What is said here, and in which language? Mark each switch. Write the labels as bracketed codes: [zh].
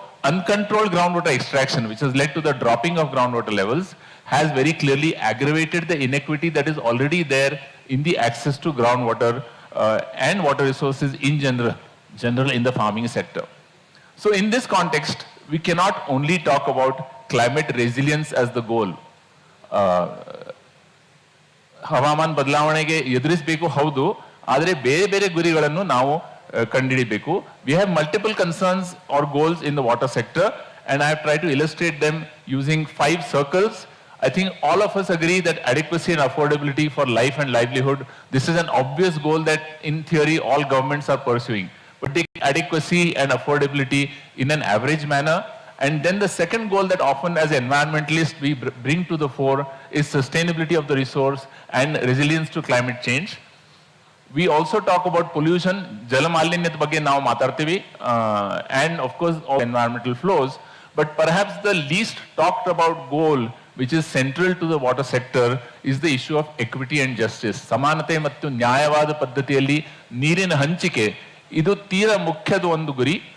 [en] uncontrolled groundwater extraction, which has led to the dropping of groundwater levels, has very clearly aggravated the inequity that is already there in the access to groundwater and water resources in general in the farming sector. So in this context, we cannot only talk about climate resilience as the goal. [kn] ಹವಾಮಾನ ಬದಲಾವಣೆಗೆ ಎದುರಿಸಬೇಕು ಹೌದು, ಆದರೆ ಬೇರೆ ಬೇರೆ ಗುರಿಗಳನ್ನು ನಾವು ಕಂಡುಹಿಡಿಯಬೇಕು. [en] We have multiple concerns or goals in the water sector, and I have tried to illustrate them using 5 circles. I think all of us agree that adequacy and affordability for life and livelihood, this is an obvious goal that in theory all governments are pursuing. But take adequacy and affordability in an average manner. And then the second goal that often as environmentalists we bring to the fore is sustainability of the resource and resilience to climate change. We also talk about pollution, [kn] jalamalinyat ಬಗ್ಗೆ ನಾವು ಮಾತಾಡ್ತೀವಿ, [en] and of course all environmental flows. But perhaps the least talked about goal, which is central to the water sector, is the issue of equity and justice. [kn] ಸಮಾನತೆ ಮತ್ತು ನ್ಯಾಯವಾದ ಪದ್ಧತಿಯಲ್ಲಿ ನೀರಿನ ಹಂಚಿಕೆ, ಇದು ತೀರಾ ಮುಖ್ಯದ ಒಂದು ಗುರಿ.